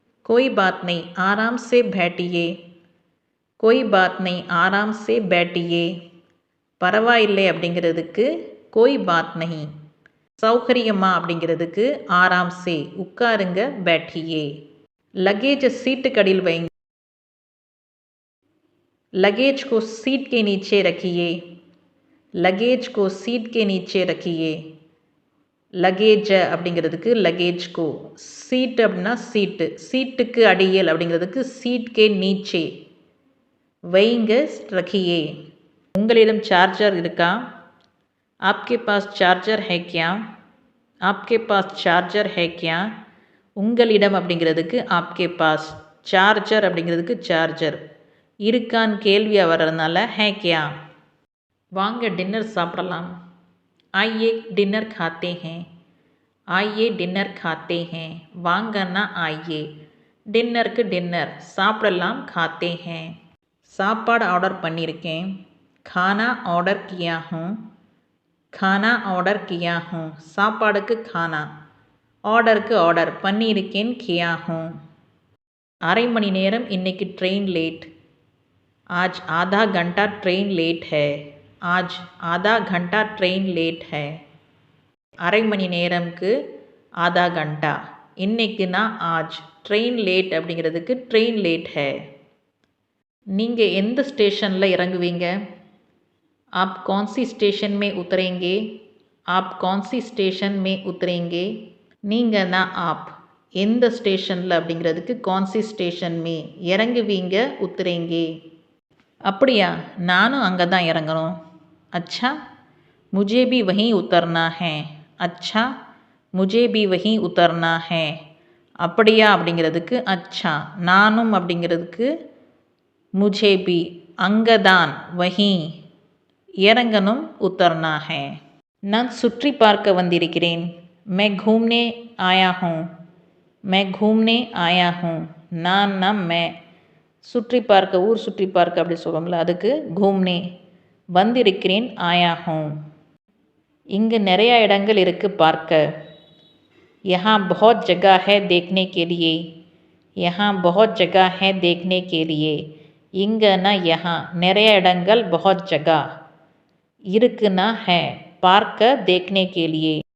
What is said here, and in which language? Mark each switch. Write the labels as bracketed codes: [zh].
[hi] कोई बात नहीं, आराम से बैठिए, कोई बात नहीं, आराम से बैठिए. [ta] பரவாயில்லை அப்படிங்கிறதுக்கு [hi] कोई बात नहीं, [ta] சௌகரியமா அப்படிங்கிறதுக்கு [hi] ஆராம் சே, [ta] உட்காருங்க, बैठिए. लगेज सीट कड़िल வைங்க. [hi] लगेज को सीट के नीचे रखिए, लगेज को सीट के नीचे रखिए. [ta] लगेज அப்படிங்கிறதுக்கு लगेज को, सीट அப்படின்னா சீட்டு, சீட்டுக்கு அடியில் அப்படிங்கிறதுக்கு [hi] सीट के नीचे [ta] வைங்க, रखिए. உங்களிடம் சார்ஜர் இருக்கா? [hi] आपके पास चार्जर है क्या, आपके पास चार्जर है क्या. [ta] உங்களிடம் அப்படிங்கிறதுக்கு [hi] आपके पास, [ta] சார்ஜர் அப்படிங்கிறதுக்கு சார்ஜர். இருக்கான்னு கேள்வியாக வர்றதுனால [hi] है क्या. [ta] வாங்க டின்னர் சாப்பிடலாம். [hi] आइए डिनर खाते हैं, आइए डिनर खाते हैं. [ta] வாங்கன்னா आइए, டின்னருக்கு டின்னர், சாப்பிடலாம் [hi] खाते हैं. [ta] சாப்பாடு ஆர்டர் பண்ணியிருக்கேன். [hi] खाना ऑर्डर किया हूँ, खाना ऑर्डर किया हूँ. [ta] சாப்பாடுக்கு खाना, ஆர்டருக்கு ஆர்டர், பண்ணியிருக்கேன் [hi] किया हूँ. [ta] அரை மணி நேரம் இன்னைக்கு ட்ரெயின் லேட். [hi] आज आधा घंटा ट्रेन लेट है, आज आधा घंटा ट्रेन लेट है. [ta] அரை மணி நேரம்க்கு [hi] ஆதா கண்டா, [ta] இன்னைக்குன்னா ஆஜ், ட்ரெயின் லேட் அப்படிங்கிறதுக்கு [hi] ட்ரெயின் லேட் है. [ta] நீங்கள் எந்த ஸ்டேஷனில் இறங்குவீங்க? [hi] आप कौन सी स्टेशन में उतरेंगे, आप कौन सी स्टेशन में उतरेंगे. [ta] நீங்கன்னா आप, எந்த ஸ்டேஷனில் அப்படிங்கிறதுக்கு [hi] कौन सी स्टेशन में, [ta] இறங்குவீங்க, உத்தரேங்கே. அப்படியா, நானும் அங்கே தான் இறங்கணும். [hi] अच्छा, मुझे भी वहीं उतरना है, अच्छा, मुझे भी वहीं उतरना है. [ta] அப்படியா அப்படிங்கிறதுக்கு अच्छा, நானும் அப்படிங்கிறதுக்கு [hi] मुझे भी, [ta] அங்கே தான், वहीं இறங்கணும், [hi] उतरना है. [ta] நான் சுற்றி பார்க்க வந்திருக்கிறேன். [hi] मैं घूमने आया हूँ, मैं घूमने आया हूँ. [ta] நான்னா मैं, சுற்றி பார்க்க, ஊர் சுற்றி பார்க்க அப்படி சொல்லுவோம்ல, அதுக்கு घूमने. வந்திருக்கிறேன், [hi] आया हूँ. [ta] இங்கு நிறைய இடங்கள் இருக்குது பார்க்க. [hi] यहाँ बहुत जगह है देखने के लिए, यहाँ बहुत जगह है देखने के लिए. [ta] இங்கன்னா यहाँ, நிறைய இடங்கள் [hi] बहुत जगह, [ta] இருக்குன்னா है, பார்க்க [hi] देखने के लिए.